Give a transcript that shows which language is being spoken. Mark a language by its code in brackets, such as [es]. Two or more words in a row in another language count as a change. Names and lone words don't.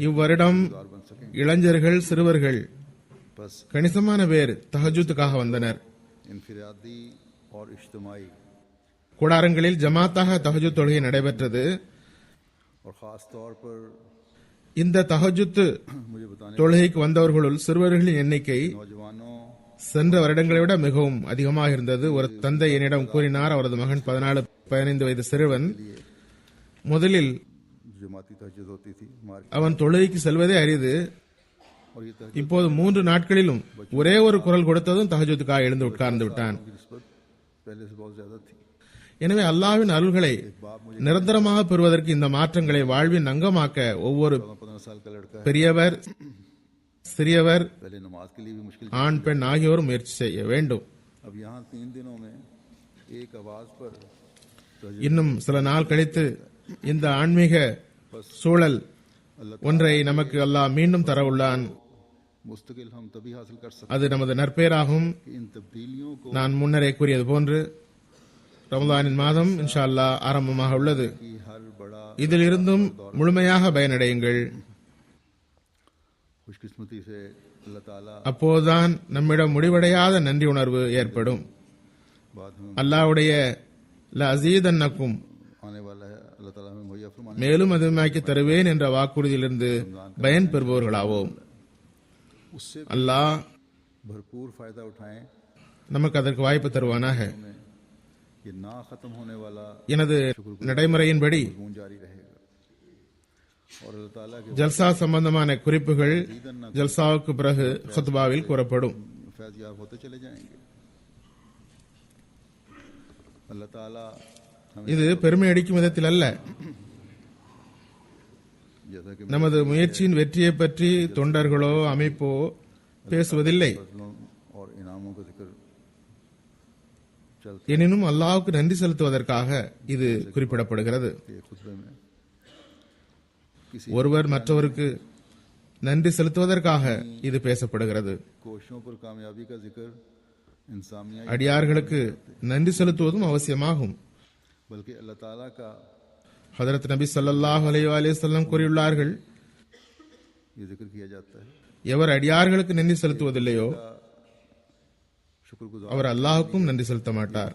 [ta] இவ்வருடம் [ur] گزار بن سکیں گے. [ta] இளைஞர்கள் சிறுவர்கள் [ur] बस [ta] கணிசமான பேர் தஹஜுத்துக்காக வந்தனர். [ur] انفرادی اور اجتماعی [ta] கூடாரங்களில் ஜமாத்தாக தஹஜுத் தொழுகை நடைபெற்றது. [ur] اور خاص طور پر [ta] இந்த தஹஜுத் [ur] مجھے بتانے [ta] தொழுகைக்கு வந்தவர்களுள் சிறுவர்களின் எண்ணிக்கை [ur] नौजवानों [ta] சென்ற வருடங்களை விட மிகவும் அதிகமாக இருந்தது. ஒரு தந்தை என்னிடம் கூறினார், அவரது மகன் 14-15 வயது சிறுவன் முதலில் [ur] جماعتی تہجد ہوتی تھی مارکیٹ [ta] அவன் தொழுகைக்கு செல்வதே அரிது. [ur] اور یہ تہجد [ta] இப்போது 3 நாட்களிலும் ஒரே ஒரு குரல் கொடுத்ததும் தஹஜுத்துக்காக எழுந்து உட்கார்ந்து விட்டான். [ur] کی نسبت پہلے سے بہت زیادہ تھی. [ta] எனவே அல்லாஹ்வின் அருள்களை நிரந்தரமாக பெறுவதற்கு இந்த மாற்றங்களை வாழ்வின் அங்கமாக்க ஒவ்வொரு [ur] 15 سال کا لڑکا ہے, [ta] பெரியவர் சிறியவர் [ur] پہلے نماز کے لیے بھی مشکل. [ta] ஆண் பெண் ஆகியோரும் முயற்சி செய்ய வேண்டும். [ur] اب یہاں 3 دنوں میں ایک آواز پر [ta] இன்னும் சில நாள் கழித்து இந்த ஆன்மீக சூழல் ஒன்றை நமக்கு அல்லாஹ் மீண்டும் தர உள்ளான். [ur] مستقل ہم تبھی حاصل کر سکتے [ta] அது நமது நற்பெயராகும். [ur] ہیں کہ ان تبدیلیوں کو [ta] நான் முன்னரே கூறியது போன்று ரமலானின் மாதம் [ar] إن شاء الله [ta] ஆரம்பமாக உள்ளது. [ur] کہ ہر بڑا [ta] இதிலிருந்தும் முழுமையாக பயனடையுங்கள். [ur] خوش قسمتی سے اللہ تعالیٰ [ta] அப்போதுதான் நம்மிடம் முடிவடையாத நன்றி உணர்வு ஏற்படும். [ur] بعد میں [ta] அல்லாஹ்வுடைய [ar] لأزيدنكم [ur] آنے والا ہے. اللہ تعالیٰ ہمیں مہیا فرمانے [ta] மேலும் அதிகமாக்கி தருவேன் என்ற வாக்குறுதியிலிருந்து பயன் பெறுபவர்களாவோம். [ur] उससे [ta] அல்லாஹ் [ur] بھرپور فائدہ اٹھائیں. [ta] நமக்கு அதற்கு வாய்ப்பு தருவானாக. [ur] ہمیں یہ نہ ختم ہونے والا [ta] எனது நடைமுறையின்படி [ur] گن جاری رہے گا اور اللہ تعالیٰ کے [ta] ஜல்சா சம்பந்தமான குறிப்புகள் ஜல்சாவுக்கு பிறகு खुतबाவில் கூறப்படும். [ur] فیض یاب ہوتے چلے جائیں گے۔ اللہ تعالیٰ ہمیں [ta] இது பெருமை அடிக்கும் விதத்தில் அல்ல. [ur] جیسا کہ [ta] நமது முயற்சியின் வெற்றியை பற்றி தொண்டர்களோ அமைப்போ பேசுவதில்லை. [ur] فضلوں اور انعاموں کا ذکر چلتے [ta] எனினும் அல்லாஹ்வுக்கு நன்றி செலுத்துவதற்காக இது குறிப்பிடப்படுகிறது. [ur] ہیں خطبے میں کسی [ta] ஒருவர் மற்றவருக்கு நன்றி செலுத்துவதற்காக இது பேசப்படுகிறது. [ur] کوششوں پر کامیابی کا ذکر انسانیت [ta] அடியார்களுக்கு நன்றி செலுத்துவதும் அவசியமாகும். [ur] بلکہ اللہ تعالیٰ کا [ta] ஹதரத் நபி [ar] صلى الله عليه وسلم [ta] கூறியுள்ளார்கள், [ur] یہ ذکر کیا جاتا ہے. [ta] எவர் அடியார்களுக்கு நன்றி செலுத்துவதில்லையோ [ur] शुक्रगुजार [ta] அவர் அல்லாஹ்வுக்கும் நன்றி செலுத்த மாட்டார்.